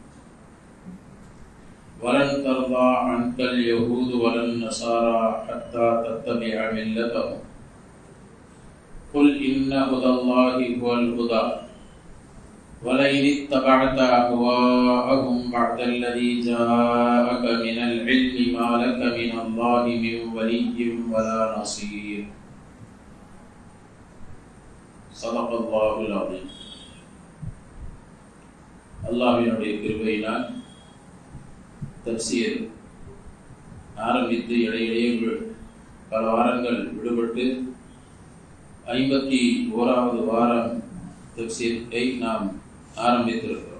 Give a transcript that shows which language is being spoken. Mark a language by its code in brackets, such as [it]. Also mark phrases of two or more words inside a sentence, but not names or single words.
[ar] ولن ترضى عنك اليهود ولا النصارى حتى تتبع ملتهم قل إن هدى الله هو الهدى ولئن اتبعت أهواءهم بعد الذي جاءك من العلم ما لك من الله من ولي ولا نصير صدق الله العظيم. [ta] அல்லாஹ்வினுடைய கிருபையினால் தஃசீர் ஆரம்பித்து இடையிடையே பல வாரங்கள் விடுபட்டு 51வது வாரம் தஃசீரை நாம் ஆரம்பித்திருக்கிறோம்.